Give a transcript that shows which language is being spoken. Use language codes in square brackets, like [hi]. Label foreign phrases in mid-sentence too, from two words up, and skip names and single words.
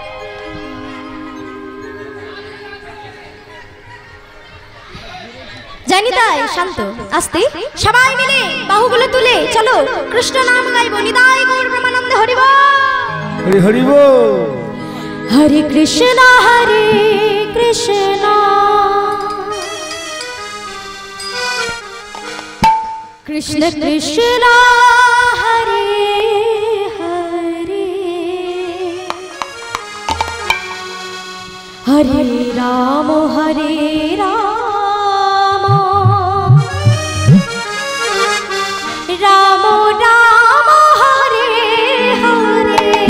[bn] জানি তাই, শান্ত আস্তে সবাই মিলে বাহুগুলো তুলে চলো কৃষ্ণ নাম গাইবো। নিতাই গৌর প্রেমানন্দে হরি বল। হরি হরি বল। [sa] হরে কৃষ্ণ কৃষ্ণ কৃষ্ণ হরে হরে হরে রাম রাম রাম হরে হরে।